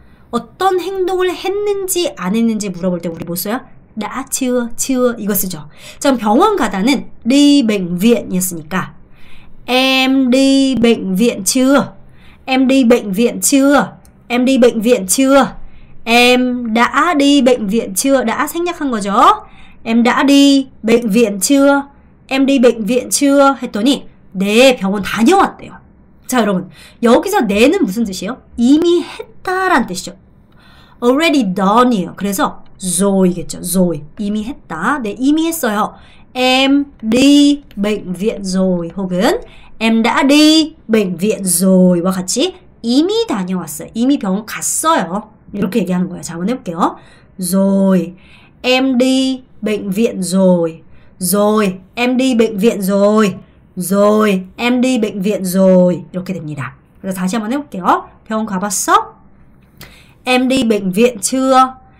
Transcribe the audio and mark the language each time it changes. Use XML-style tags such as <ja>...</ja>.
<ko>어떤 행동을 했는지 안 했는지 물어볼 때 우리 뭐 써요?</ko> <vi>đã chưa</vi> <ko>이거 쓰죠. 자, 그럼 병원 가다는</ko> <vi>đi bệnh viện</vi> <ko>이었으니까</ko> <vi>em đi bệnh viện chưa? Em đi bệnh viện chưa? Em đi bệnh viện chưa? Em đã đi bệnh viện chưa? đã</vi> <ko>생략한 거죠.</ko> <vi>Em đã đi bệnh viện chưa? Em đi bệnh viện chưa?</vi> <ko>했더니 네, 병원 다녀왔대요. 자, 여러분 여기서 네는 무슨 뜻이에요? 이미 했다란 뜻이죠.</ko> <en>already done이에요.</en> <ko>그래서 rồi,겠죠. rồi. 이미 했다. 네, 이미 했어요.</ko> <vi>Em đi bệnh viện rồi 혹은 em đã đi bệnh viện rồi</vi> <ko>와 같이 이미 다녀왔어요. 이미 병원 갔어요. 이렇게 얘기하는 거예요. 자, 한번 해볼게요.</ko> <vi>rồi. Em đi bệnh viện rồi. rồi. Em đi bệnh viện rồi. rồi. Em đi bệnh viện rồi.</vi> <ko>이렇게 됩니다. 그래서 다시 한번 해볼게요. 병원 가봤어?</ko> <vi>Em đi bệnh viện chưa?</vi>